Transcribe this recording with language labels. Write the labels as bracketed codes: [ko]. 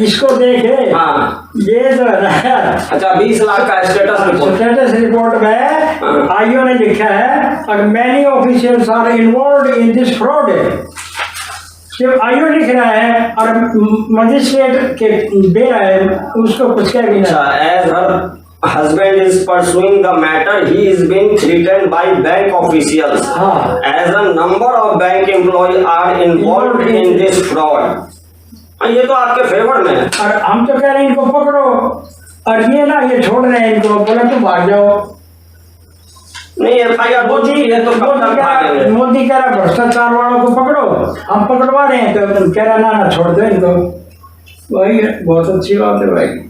[hi] इसको देखे। हाँ, ये जो है ना, अच्छा 20 लाख का स्टेटस रिपोर्ट में आईओ ने लिखा है [en] Many officials are involve in this fraud. [hi] सिर्फ आईओ लिख रहा है और मजिस्ट्रेट के दे रहा है, उसको कुछ कह भी नहीं। [en] As her husband is pursuing the matter, he is being threatened by bank officials as a number of bank employees are involved in this fraud। [hi] ये तो आपके फेवर में है। और हम तो कह रहे हैं इनको पकड़ो, और ये ना ये छोड़ रहे हैं इनको, बोला तुम भाग जाओ। नहीं एफआईआर मोदी है तो मोदी कह रहा भ्रष्टाचार वालों को पकड़ो, हम पकड़वा रहे हैं। तो कह रहा ना छोड़ दो इनको। भाई बहुत अच्छी बात है भाई।